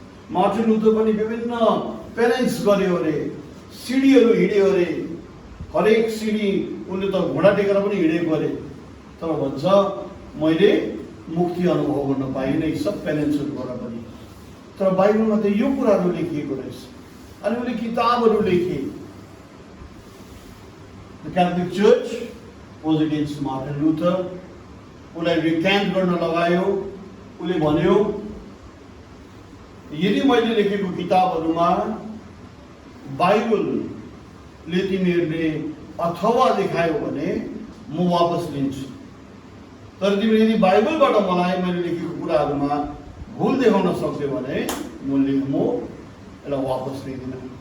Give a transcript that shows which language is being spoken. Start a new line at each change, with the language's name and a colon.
Nepali: Martin Luther पनि विभिन्न parents गर्यो अरे, सिडीहरू हिँड्यो अरे, हरेक सिडी उनले त घोडा टेकेर पनि हिँडेको अरे। तर भन्छ मैले मुक्ति अनुभव गर्न पाइनँ यी सब पेरेन्ट्सहरूबाट पनि। तर बाइबलमा त यो कुराहरू लेखिएको रहेछ। अनि उनले किताबहरू लेखे।
English: The Catholic Church was against Martin Luther.
Nepali: उसलाई रिक्यान्ट गर्न लगायो। उसले भन्यो यदि मैले लेखेको किताबहरूमा बाइबलले तिमीहरूले अथवा देखायो भने म वापस लिन्छु। तर तिमीले यदि बाइबलबाट मलाई मैले लेखेको कुराहरूमा भुल देखाउन सक्यो भने म यसलाई वापस लिँदिनँ।